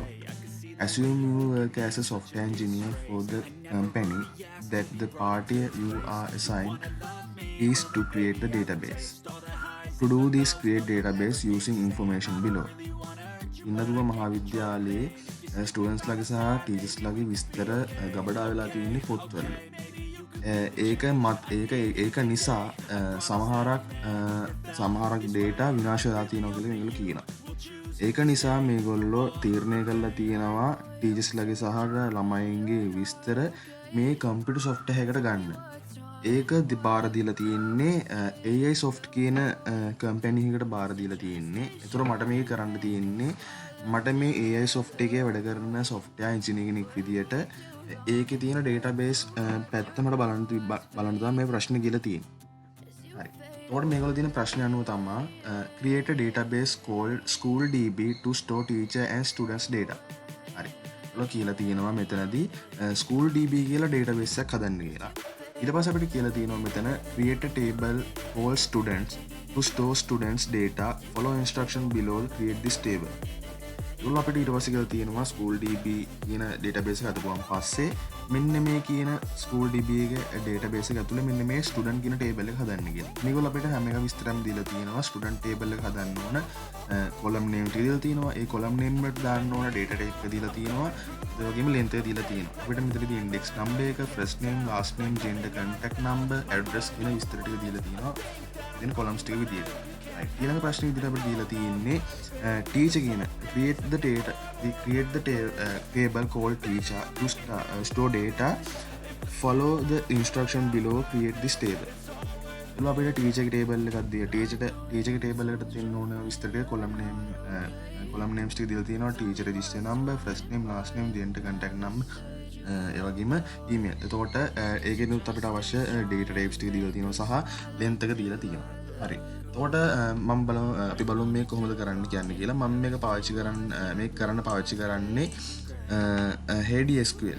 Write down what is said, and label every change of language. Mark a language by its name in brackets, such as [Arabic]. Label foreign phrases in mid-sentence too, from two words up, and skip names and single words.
[English] Assume you work as a software engineer for the company that the party you are assigned is to create the database. To do this, create database using information below. [Sinhala] Pinnaduwa Mahavidyalaya students lage සහ teachers lage විස්තර ගබඩා වෙලා තියෙන්නේ පොත්වල. ඒක නිසා සමහරක් data විනාශ වෙලා තියෙනවා කියලා මේගොල්ලෝ කියනවා. ඒක නිසා මේගොල්ලෝ තීරණය කරලා තියෙනවා ටීචර්ස් ලගේ සහ ළමයින්ගේ විස්තර මේ [English] computer software [Sinhala] එකකට ගන්න. ඒක බාර දීලා තියෙන්නේ AI soft කියන කම්පැනි එකකට බාර දීලා තියෙන්නේ. ඒතර මට මේක කරන්න තියෙන්නේ මට මේ AI soft එකේ වැඩ කරන [English] software engineer [Sinhala] කෙනෙක් විදියට ඒකේ තියෙන database පැත්ත මට බලන්න තමයි මේ ප්‍රශ්නේ කියලා තියෙන්නේ. හරි. එතකොට මේගොල්ලෝ තියෙන ප්‍රශ්නේ අනුව තමයි [English] create a database called school.db to store teacher and students data. [Sinhala] හරි. ඒගොල්ලෝ කියලා තියෙනවා මෙතනදී school.db කියලා database එකක් හදන්න කියලා. ඊට පස්සේ අපිට කියලා තියෙනවා මෙතන [English] create a table called students to store students data. Follow instruction below create this table. [Sinhala] ඒගොල්ලෝ අපිට ඊට පස්සේ කියලා තියෙනවා school.db කියන database එක හදපුවාන් පස්සේ මෙන්න මේ කියන school.db එක database එක ඇතුලේ මෙන්න මේ student කියන table එක හදන්න කියලා. මේගොල්ලෝ අපිට හැම එකම විස්තරම් දීලා තියෙනවා. student table එක හදන්න ඕන [English] column name [Sinhala] ටික දීලා තියෙනවා. ඒ [English] column name [Sinhala] වලට දාන්න ඕන [English] data type [Sinhala] එක දීලා තියෙනවා. ඒ වගේම length එක දීලා තියෙනවා. අපිට මෙතනදී [English] index number [Sinhala] එක, [English] first name, last name, gender, contact number, address [Sinhala] කියන විස්තර ටික දීලා තියෙනවා. ඉතින් columns ටික විදියට. ඊළඟ ප්‍රශ්නේ විදිහට අපිට දීලා තියෙන්නේ teacher කියන [English] create the table called teacher to store data. Follow the instruction below create this table. [Sinhala] එතකොට අපිට teacher ගේ table එකක් දීලා teacher ගේ table එකට තියෙන ඕන විස්තර ටික [English] column names [Sinhala] ටික දීලා තියෙනවා. [English] teacher register number, first name, last name, gender, contact number, [Sinhala] ඒ වගේම email. එතකොට ඒකෙනුත් අපිට අවශ්‍ය [English] data types [Sinhala] ටික දීලා තියෙනවා සහ length එක දීලා තියෙනවා. හරි. එතකොට අපි බලමු මේ කොහොමද කරන්න කියන්නේ කියලා. මම මේක පාවිච්චි කරන්නේ HeidiSQL.